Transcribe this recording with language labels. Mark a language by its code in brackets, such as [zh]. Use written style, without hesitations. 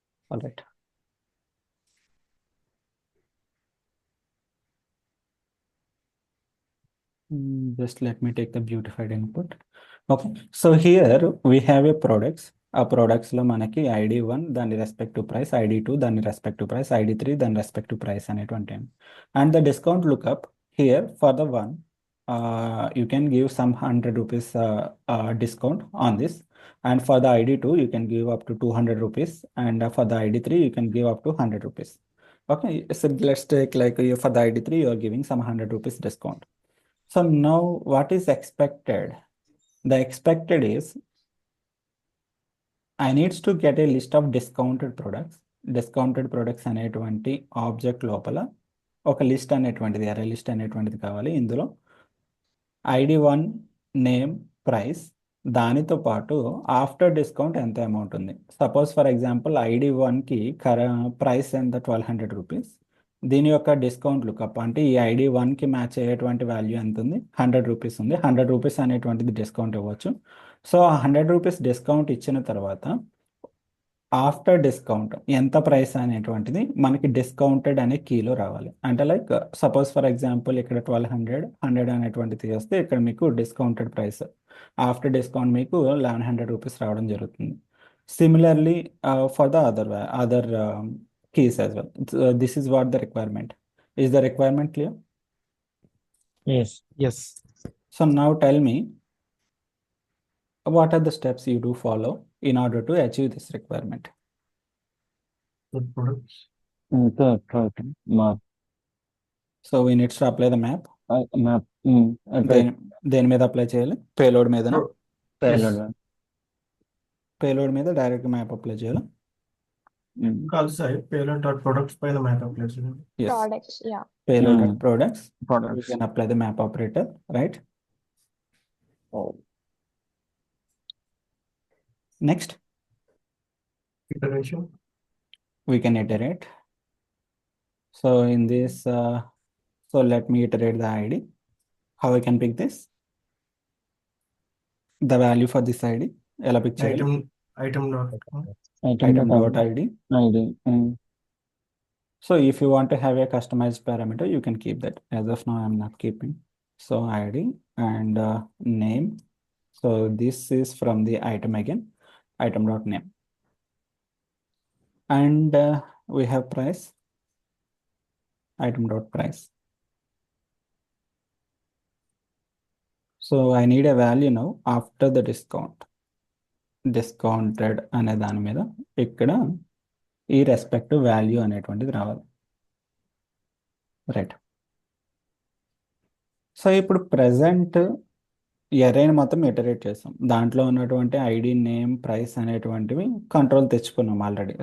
[en] All right. Just let me take the beautified input. Okay, so here we have a products. [te] ఆ products లో మనకి ID1 దాని respect to price, ID2 దాని respect to price, ID3 దాని respect to price అనేటువంటి. [en] And the discount lookup here for the one, you can give some 100 rupees discount on this, and for the ID2 you can give up to 200 rupees, and for the ID3 you can give up to 100 rupees. Okay, so let's take like for the ID3 you are giving some 100 rupees discount. So now what is expected? The expected is I needs to get a list of discounted products. [te] Discounted products అనేటువంటి object లోపల ఒక list అనేటువంటిది, అరే list అనేటువంటిది కావాలి. ఇందులో ID1 name, price, దానితో పాటు ఆఫ్టర్ డిస్కౌంట్ ఎంత అమౌంట్ ఉంది. సపోజ్ ఫర్ ఎగ్జాంపుల్ ID1కి ప్రైస్ ఎంత, 1200 రూపీస్. దీని యొక్క డిస్కౌంట్ లుకప్ అంటే ఈ ID1కి మ్యాచ్ అయ్యేటువంటి వాల్యూ ఎంత ఉంది, 100 రూపీస్ ఉంది. 100 రూపీస్ అనేటువంటిది డిస్కౌంట్ ఇవ్వచ్చు. సో 100 రూపీస్ డిస్కౌంట్ ఇచ్చిన తర్వాత ఆఫ్టర్ డిస్కౌంట్ ఎంత ప్రైస్ అనేటువంటిది మనకి డిస్కౌంటెడ్ అనే కీలో రావాలి. అంటే లైక్ సపోజ్ ఫర్ ఎగ్జాంపుల్ ఇక్కడ 1200 అనేటువంటిది తీస్తే ఇక్కడ మీకు డిస్కౌంటెడ్ ప్రైస్ ఆఫ్టర్ డిస్కౌంట్ మీకు 1100 రూపీస్ రావడం జరుగుతుంది. [en] Similarly for the other keys as well. This is what the requirement. Is the requirement clear? Yes. Yes. So now tell me, what are the steps you do follow in order to achieve this requirement? Good products. Correct. Map. So we need to apply the map. Map. [te] దేని మీద apply చేయాలి? Payload మీద. [en] Payload. [te] Payload మీద direct map apply చేయాలి. కాదు sir, payload dot products పైన map apply చేయండి. [en] Yes. Products, yeah. Payload dot products. We Products. can apply the map operator, right? Oh. Next, Iteration. we can iterate. So in this, so let me iterate the ID. How I can pick this? The value for this ID. [te] ఎలా pick చేయాలి? [en] Item dot. Item dot ID. ID. So if you want to have a customized parameter, you can keep that. As of now, I'm not keeping. So ID and name. So this is from the item again, item dot name. And we have price, item dot price. So I need a value now after the discount. [te] Discounted అనే దాని మీద ఇక్కడ ఈ respective value అనేటువంటిది రావాలి. Right. So ఇప్పుడు present ఎరైని మొత్తం iterate చేస్తాం. దాంట్లో ఉన్నటువంటి ఐడి, నేమ్, ప్రైస్ అనేటువంటివి కంట్రోల్ తెచ్చుకున్నాం ఆల్రెడీ.